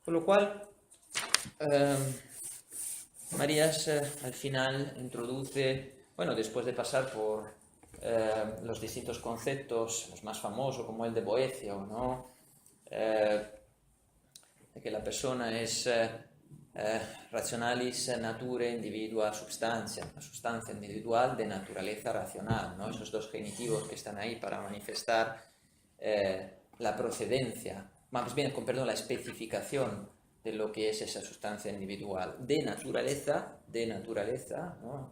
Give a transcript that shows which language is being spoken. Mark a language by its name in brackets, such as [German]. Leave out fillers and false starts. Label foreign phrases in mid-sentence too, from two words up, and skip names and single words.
[Spanish] Con lo cual, Marías al final introduce, bueno, después de pasar por los distintos conceptos, los más famosos, como el de Boecio, ¿no? De que la persona es [Latin] rationalis nature individua substantia, [Spanish] una sustancia individual de naturaleza racional, ¿no? Esos dos genitivos que están ahí para manifestar la procedencia, más bien, perdón, la especificación de lo que es esa sustancia individual. De naturaleza, ¿no?